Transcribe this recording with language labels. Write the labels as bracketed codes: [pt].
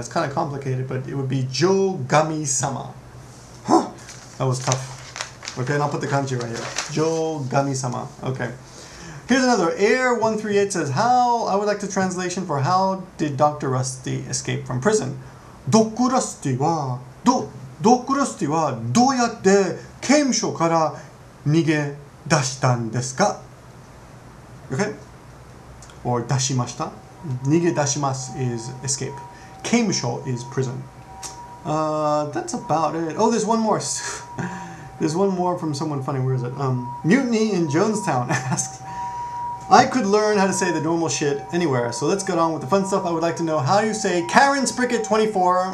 [en] It's kind of complicated, but it would be Joe Gami-sama. Huh, that was tough. Okay, and I'll put the kanji right here. Joe Gami-sama. Okay. Here's another. Air138 says, I would like the translation for how did Dr. Rusty escape from prison? [ja] ドック・ラスティはどうやって刑務所から逃げ出したんですか? [en] Okay? Or 出しました. 逃げ出します is escape. 刑務所 is prison. That's about it. Oh, there's one more. There's one more from someone funny. Where is it? Mutiny in Jonestown asks, I could learn how to say the normal shit anywhere, so let's get on with the fun stuff. I would like to know how you say Karen Spricket 24.